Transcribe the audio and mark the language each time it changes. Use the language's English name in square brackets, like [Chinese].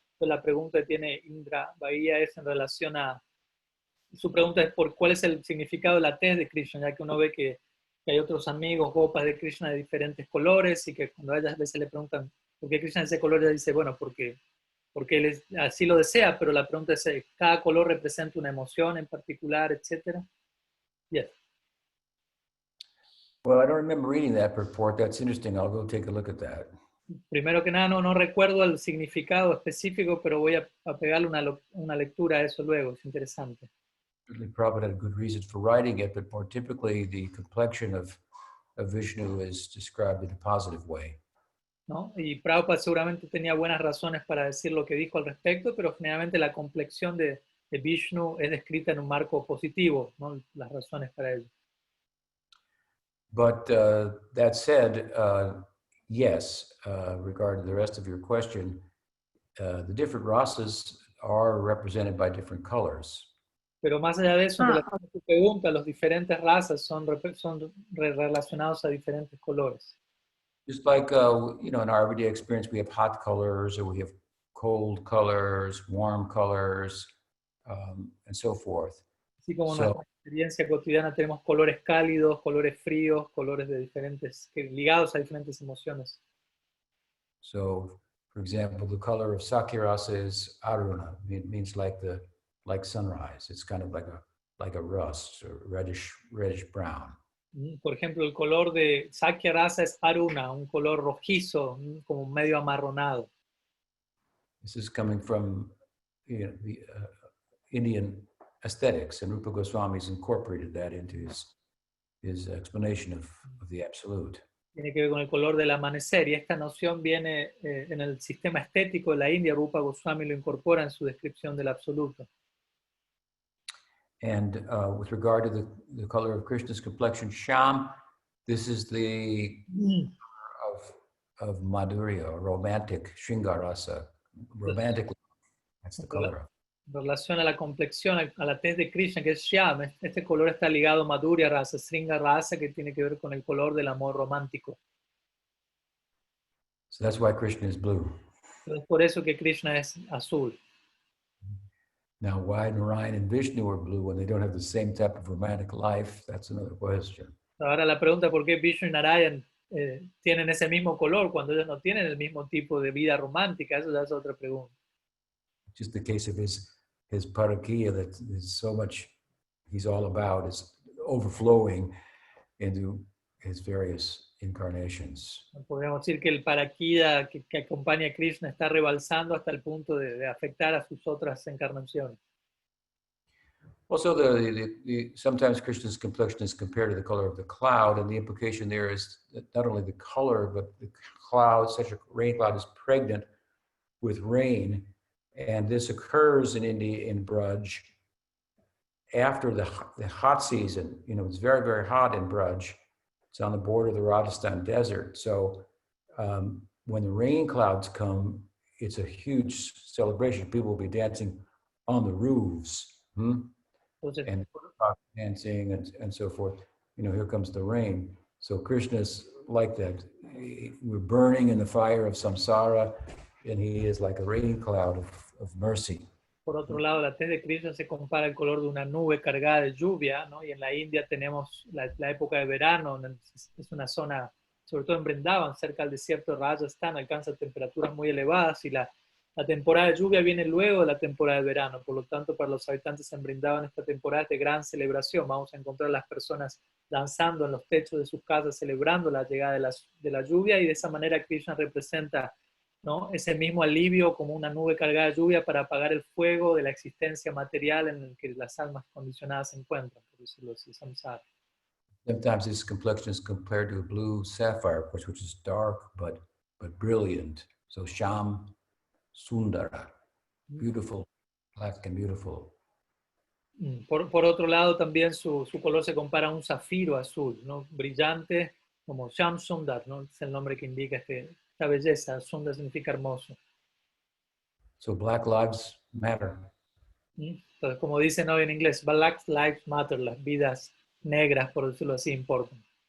[Spanish] Entonces la pregunta que tiene Indra Bahía es en relación a, su pregunta es por cuál es el significado de la tez de Krishna, ya que uno ve que hay otros amigos, gopas de Krishna de diferentes colores, y que cuando a ellas a veces le preguntan por qué Krishna es ese color, ella dice, bueno, porque él así lo desea, pero la pregunta es, ¿cada color representa una emoción en particular, etcétera? [English] Yes. Well, I don't remember reading that purport. That's interesting. I'll go take a look at that. [Spanish] Primero que nada, no recuerdo el significado específico, pero voy a pegarle una lectura a eso luego, es interesante. [English] Certainly, Prabhupada had good reasons for writing it, but more typically, the complexion of Vishnu is described in a positive way. [Spanish] ¿No? Y Prabhupada seguramente tenía buenas razones para decir lo que dijo al respecto, pero generalmente la complexión de Vishnu es descrita en un marco positivo, ¿no? Las razones para ello. [English] But that said, yes, regarding the rest of your question, the different rasas are represented by different colors. [Spanish] Pero más allá de eso, en relación a tu pregunta, los diferentes razas son relacionados a diferentes colores. [English] Just like, you know, in our everyday experience, we have hot colors, or we have cold colors, warm colors, and so forth. [Spanish] Así como en nuestra experiencia cotidiana tenemos colores cálidos, colores fríos, colores de diferentes, ligados a diferentes emociones. [English] So, for example, the color of Sakirasa is Aruna. It means like sunrise. It's kind of like a rust, or reddish brown. [Spanish] Por ejemplo, el color de Sakya Rasa es Aruna, un color rojizo, como medio amarronado. [English] This is coming from, you know, the Indian aesthetics, and Rupa Goswami's incorporated that into his explanation of the Absolute. [Spanish] Tiene que ver con el color del amanecer, y esta noción viene en el sistema estético de la India. Rupa Goswami lo incorpora en su descripción del absoluto. [English] And with regard to the color of Krishna's complexion, Sham, this is the of Madhurya, or romantic, Shringarasa, romantic. That's the color of. [Spanish] En relación a la complexión, a la tez de Krishna, que es Shyam, este color está ligado a Madhurya Rasa, Sringa Rasa, que tiene que ver con el color del amor romántico. [English] So that's why Krishna is blue. [Spanish] Es por eso que Krishna es azul. [English] Now, why Narayan and Vishnu are blue when they don't have the same type of romantic life, that's another question. [Spanish] Ahora la pregunta, ¿por qué Vishnu y Narayan tienen ese mismo color cuando ellos no tienen el mismo tipo de vida romántica? Eso ya es otra pregunta. [English] Just the case of his parakiya, that is so much he's all about, is overflowing into his various incarnations. [Spanish] Podríamos decir que el parakida que acompaña a Krishna está rebalsando hasta el punto de afectar a sus otras encarnaciones. [English] Also, sometimes Krishna's complexion is compared to the color of the cloud, and the implication there is that not only the color, but the cloud, such a rain cloud, is pregnant with rain. And this occurs in India, in Braj, after the hot season. You know, it's very, very hot in Braj. It's on the border of the Rajasthan desert. So when the rain clouds come, it's a huge celebration. People will be dancing on the roofs, and dancing and so forth. You know, here comes the rain. So Krishna's like that. We're burning in the fire of samsara, and he is like a rain cloud of mercy. [Spanish] Por otro lado, la tez de Krishna se compara al color de una nube cargada de lluvia, ¿no? Y en la India tenemos la época de verano, es una zona, sobre todo en Vrindavan, cerca del desierto de Rajasthan, alcanza temperaturas muy elevadas, y la temporada de lluvia viene luego de la temporada de verano. Por lo tanto, para los habitantes en Vrindavan, esta temporada es de gran celebración. Vamos a encontrar a las personas danzando en los techos de sus casas, celebrando la llegada de la lluvia, y de esa manera Krishna representa, ¿no?, ese mismo alivio como una nube cargada de lluvia para apagar el fuego de la existencia material en el que las almas condicionadas se encuentran, por decirlo así, samsara. [English] Sometimes this complexion is compared to a blue sapphire, of course, which is dark but brilliant. So Sham Sundara, beautiful, black and beautiful. [Spanish] Por otro lado, también su color se compara a un zafiro azul, ¿no? Brillante, como Sham Sundar, ¿no? Es el nombre que indica esta belleza. Sundar significa hermoso. [English] So Black Lives Matter. [Spanish] Entonces, como dicen hoy en inglés, [English] Black Lives Matter, [Spanish] las vidas negras, por decirlo así, importan.